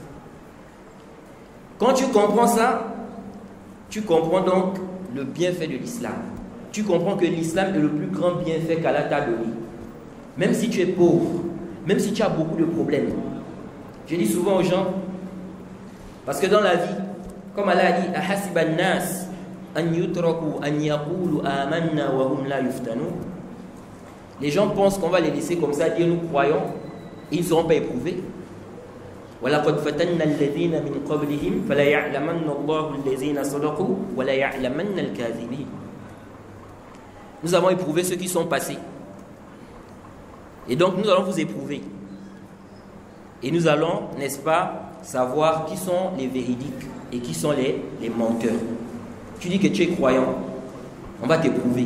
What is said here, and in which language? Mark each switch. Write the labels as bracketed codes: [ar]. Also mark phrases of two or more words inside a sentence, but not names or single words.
[fr] Quand tu comprends ça, tu comprends donc le bienfait de l'islam. Tu comprends que l'islam est le plus grand bienfait qu'Allah t'a donné. Même si tu es pauvre, même si tu as beaucoup de problèmes. Je dis souvent aux gens, parce que dans la vie, comme Allah a dit, [ar] أحسب الناس أن يتركوا أن يقولوا آمنا وهم لا يفتنون. [fr] Les gens pensent qu'on va les laisser comme ça dire nous croyons et ils ne seront pas éprouvés. [ar] وَلَقَدْ فَتَنَّ الَّذِينَ مِنْ قَبْلِهِمْ فَلَا يَعْلَمَنَّ اللَّهُ الَّذِينَ صَدَقُوا وَلَا يَعْلَمَنَّ الْكَاذِبِينَ. [fr] Nous avons éprouvé ceux qui sont passés. Et donc nous allons vous éprouver. Et nous allons, n'est-ce pas, savoir qui sont les véridiques et qui sont les menteurs. Tu dis que tu es croyant, on va t'éprouver.